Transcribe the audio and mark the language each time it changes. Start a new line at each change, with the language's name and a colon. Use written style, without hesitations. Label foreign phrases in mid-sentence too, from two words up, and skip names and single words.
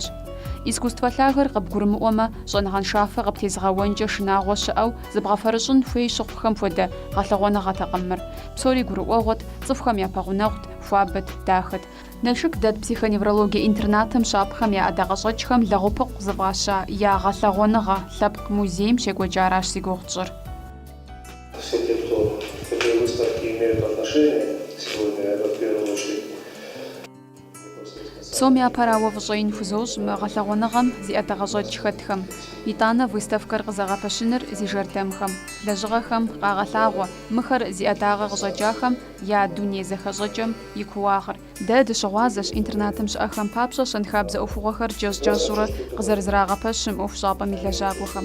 Kabardian: Искусство лъагэр къыбгурымыӏуэмэ, щӏэныгъэншафэ къыптезгъэуэнкӏэ шынагъуэ щыӏэу зыбгъэфэрыщӏын хуей щыхъухэм хуэдэ гъэлъэгъуэныгъэтэкъым мыр. Псори гурыӏуэгъуэт, цӏыхухэм я пэгъунэгъут, хуабэт, дахэт. Налшык дэт психоневрологие интернатым щапхъэм я ӏэдакъэщӏэкӏхэм лэгъупыкъу зыфӏаща я гъэлъэгъуэныгъэ лъэпкъ музейм щекӏуэкӏаращ си гугъу тщӏыр.
Russian: Все те, кто к этой выставке имеют отношение, сегодня это в первую очередь.
Kabardian: Псом япэрауэ фӏыщӏеин хузощӏ мы гъэлъэгъуэныгъэм зиӏэтэ къэщӏэкӏ хэтхэм. ИтӀанэ выставкэр къызэгъэпэщыныр зи жардэмхэм, лэжьыгъэхэм къагъэлъагъуэ, мыхэр зиӏэтагъэ къыщӏэкӏахэм я дуней зэхэщӏэкӏэм и кууагъыр. Дэ дыщыгъуазэщ интернатым щыӏэхэм папщӏэ щэнхабзэ ӏуэхугъуэхэр кӏэщӏ-кӏэщӏурэ къызэрызрагъэпэщым ӏуэху щӏапӏэм и лэжьакӏуэхэм.